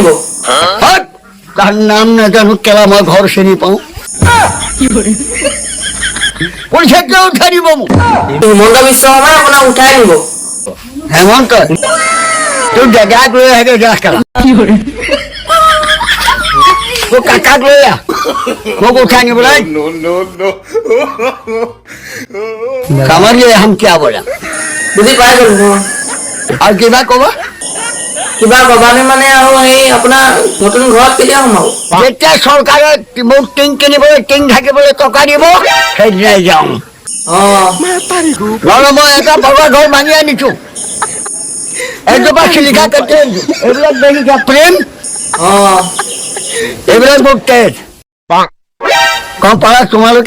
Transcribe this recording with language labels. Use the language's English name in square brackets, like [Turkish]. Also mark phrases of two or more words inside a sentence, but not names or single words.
[Assamese] তাৰ নাম নাজানো কেলা মই ঘৰ চিনি পাওঁ পইচা কিয় উঠাই দিব মোক হিমন্ত বিশ্ব শৰ্মাই আপোনাক উঠাই নিব। হেমন্ত তোৰ জেগাক লৈ আহে যা কেলা তোৰ কাকাক লৈ আহ মোক উঠাই নিবলৈ [Hindi] समझ गए हम क्या बोला [Assamese] বুজি পাই গ'লো। আৰু কিবা ক'বা কিবা কবানে মানে আৰু সেই আপোনাৰ নতুন ঘৰত কেতিয়া সোমাব? যেতিয়া চৰকাৰে মোক টিং কিনিবলৈ টিং থাকিবলৈ টকা দিব সেইদিনাই যাওঁ। নহ'লে মই এটা বগা ঘৰ ভাঙি আনিছো এজোপা চিলিকা কাটি আনিছো এইবিলাক দেখিছা প্ৰেম এইবিলাক মোক তেজ কম পাৰা তোমালোকে